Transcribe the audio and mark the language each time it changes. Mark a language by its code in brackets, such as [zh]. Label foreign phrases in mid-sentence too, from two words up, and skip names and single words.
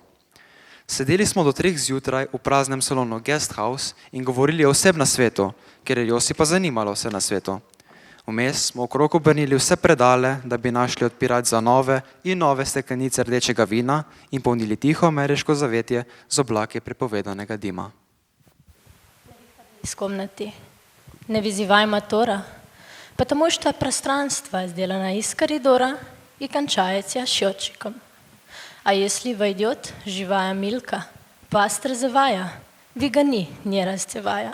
[sl] Sedeli smo do 3 zjutraj v praznem salonu Guest House in govorili o vsem na svetu, ker je Josipa zanimalo vse na svetu. Vmes smo okrog obrnili vse predale, da bi našli odpirač za nove in nove steklenice rdečega vina in polnili tiho ameriško zavetje z oblaki prepovedanega dima. [ru] Из комнаты. Не вызывай мотора, потому что пространство сделано из коридора и кончается счетчиком. А если войдет живая Милка, пастор зевая, выгони, не раздевая.